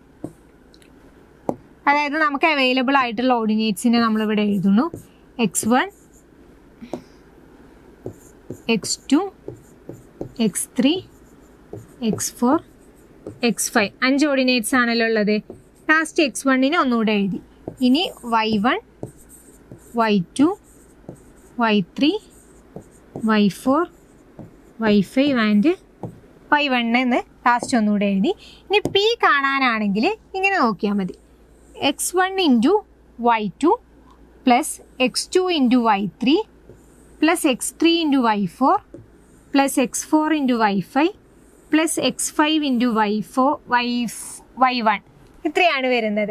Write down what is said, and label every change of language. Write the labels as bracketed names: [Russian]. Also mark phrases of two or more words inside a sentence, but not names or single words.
[Malayalam] അതായത് നമുക്ക് അവൈലബിൾ ആയിട്ടുള്ള ഓർഡിനേറ്റ്സിനെ നമ്മളിവിടെ എഴുതുന്നു. x1 x2 x3 x4 x5 5 ഓർഡിനേറ്റ്സ് ആണല്ലോ ഉള്ളത്. ലാസ്റ്റ് x1 ഒന്നുകൂടെ എഴുതി. ഇനി y1 y2 y3 y4 y5 ആൻഡ് y1 എന്ന് ലാസ്റ്റ് ഒന്നുകൂടെ എഴുതി. ഇനി പി കാണാനാണെങ്കിൽ ഇങ്ങനെ നോക്കിയാൽ മതി. [English] x1 into y2 plus x2 into y3 plus x3 into y4 plus x4 into y5 plus x5 into y1 [Malayalam] ഇത്രയാണ് വരുന്നത്.